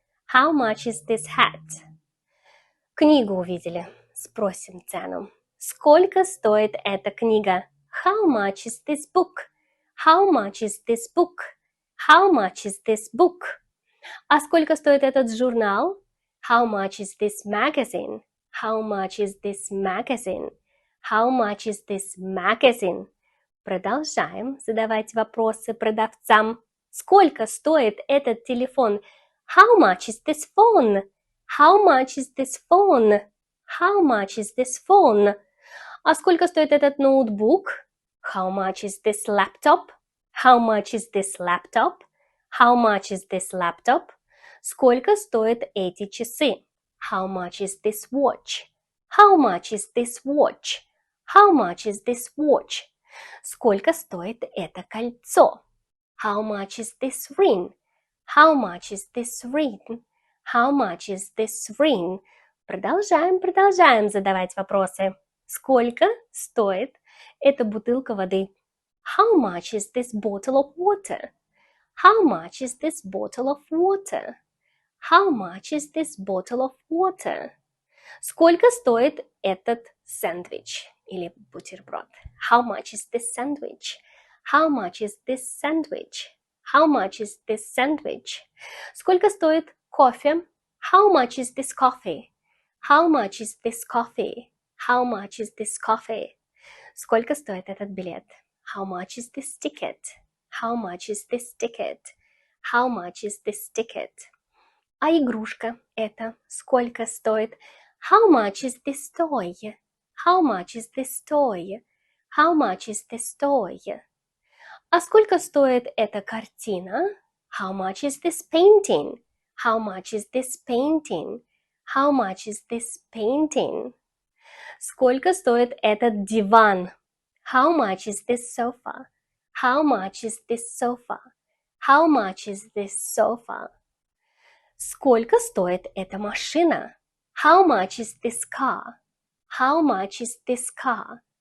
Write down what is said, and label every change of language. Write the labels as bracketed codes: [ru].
[en] How much is this hat? [ru] Книгу увидели. Спросим цену. Сколько стоит эта книга? [en] How much is this book? How much is this book? How much is this book? [ru] А сколько стоит этот журнал? [en] How much is this magazine? How much is this magazine? How much is this magazine? [ru] Продолжаем задавать вопросы продавцам. Сколько стоит этот телефон? [en] How much is this phone? How much is this phone? How much is this phone? [ru] А сколько стоит этот ноутбук? [en] How much is this laptop? How much is this laptop? How much is this laptop? [ru] Сколько стоят эти часы? [en] How much is this watch? How much is this watch? How much is this watch? [ru] Сколько стоит это кольцо? [en] How much is this ring? How much is this ring? How much is this ring? [ru] Продолжаем задавать вопросы. Сколько стоит эта бутылка воды? [en] How much is this bottle of water? How much is this bottle of water? How much is this bottle of water? [ru] Сколько стоит этот сэндвич или бутерброд? [en] How much is this sandwich? How much is this sandwich? How much is this sandwich? [ru] Сколько стоит кофе? [en] How much is this coffee? How much is this coffee? How much is this coffee? [ru] Сколько стоит этот билет? [en] How much is this ticket? How much is this ticket? How much is this ticket? [ru] А игрушка это сколько стоит? [en] How much is this toy? How much is this toy? How much is this toy? [ru] А сколько стоит эта картина? [en] How much is this painting? How much is this painting? How much is this painting? [ru] Сколько стоит этот диван? [en] How much is this sofa? How much is this sofa? How much is this sofa? [ru] Сколько стоит эта машина? [en] How much is this car? How much is this car?